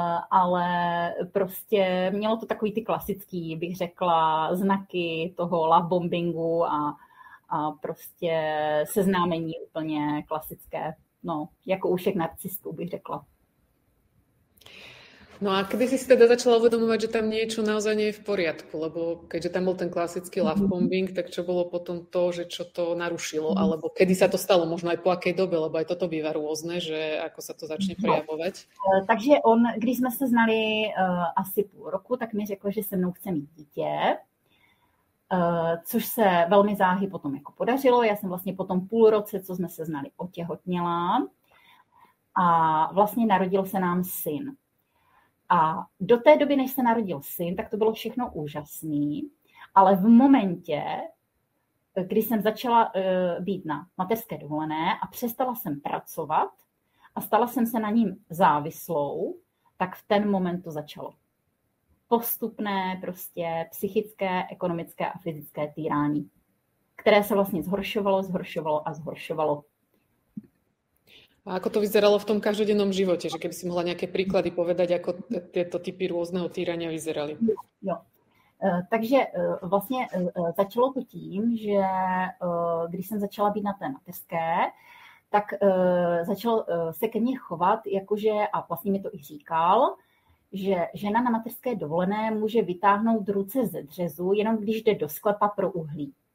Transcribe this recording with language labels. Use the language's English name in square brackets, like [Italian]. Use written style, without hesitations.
[Czech] Ale prostě mělo to takový ty klasický, bych řekla, znaky toho love bombingu a prostě seznámení úplně klasické, no, jako u všech narcistů, bych řekla. [Slovak] No a kedy si teda začala uvedomovať, že tam niečo naozaj nie je v poriadku, lebo keďže tam bol ten klasický love bombing, tak čo bolo potom to, že čo to narušilo, alebo kedy sa to stalo, možno aj po akej dobe, lebo aj toto býva rôzne, že ako sa to začne prejavovať. [Czech] Takže on, když jsme se znali asi půl roku, tak mi řekl, že se mnou chce mít dítě, což se velmi záhy potom jako podařilo. Já jsem vlastně po tom půl roce, co jsme se znali, otěhotněla a vlastně narodil se nám syn. A do té doby, než se narodil syn, tak to bylo všechno úžasný, ale v momentě, kdy jsem začala být na mateřské dovolené a přestala jsem pracovat a stala jsem se na ním závislou, tak v ten moment to začalo. Postupné prostě psychické, ekonomické a fyzické týrání, které se vlastně zhoršovalo a zhoršovalo. [Slovak] A ako to vyzeralo v tom každodennom živote? Že keby si mohla nejaké príklady povedať, ako tieto typy rôzneho týrania vyzerali? [Czech] Jo. Takže vlastně začalo to tím, že když jsem začala být na té mateřské, tak začal se ke mně chovat, jakože, a vlastně mi to i říkal, že žena na mateřské dovolené může vytáhnout ruce ze dřezu, jenom když jde do sklepa pro uhlí.